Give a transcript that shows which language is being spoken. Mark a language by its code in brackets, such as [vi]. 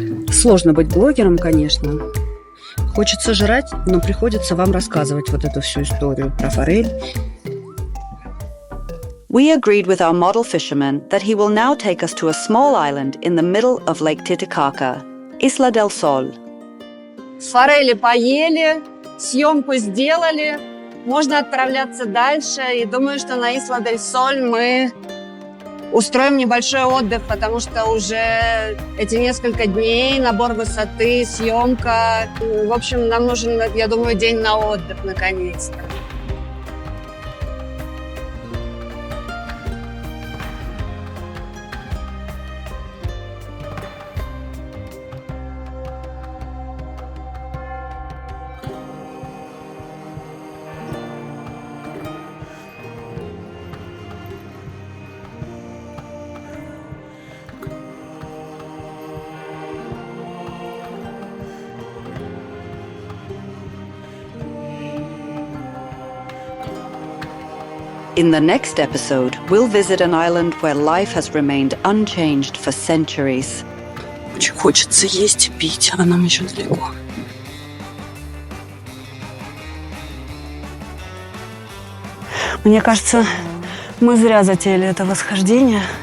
[ru] Сложно быть блогером, конечно. Хочется жрать, но приходится вам рассказывать вот эту всю историю про форель. [en] We agreed with our model fisherman that he will now take us to a small island in the middle of Lake Titicaca, Isla del Sol. [ru] Форели поели, съемку сделали. можно отправляться дальше. И думаю, что на Исла-дель-Соль мы устроим небольшой отдых, потому что уже эти несколько дней, набор высоты, съемка. В общем, нам нужен, я думаю, день на отдых наконец-то. [en] In the next episode, we'll visit an island where life has remained unchanged for centuries. [ru] Очень хочется есть и пить, а нам еще далеко. Мне кажется, мы зря затеяли это восхождение.